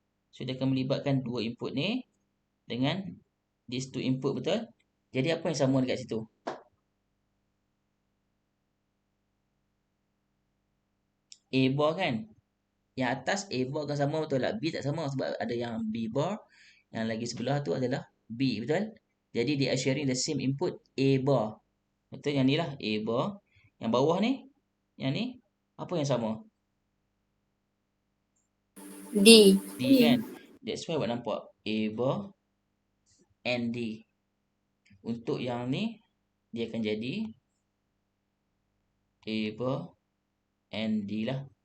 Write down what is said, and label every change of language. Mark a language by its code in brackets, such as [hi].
[ms] So dia akan melibatkan dua input ni dengan [en] these two input, [ms] betul? Jadi apa yang sama dekat situ? A bar kan? Yang atas A bar akan sama, betul tak? B tak sama sebab ada yang B bar. Yang lagi sebelah tu adalah B, betul? Jadi [en] they are sharing the same input A bar. [ms] Betul? Yang ni lah A bar. Yang bawah ni, yang ni, apa yang sama? D. D kan? [en] That's why [ms] awak nampak [en] A bar and D. [ms] Untuk yang ni, dia akan jadi A bar and D lah.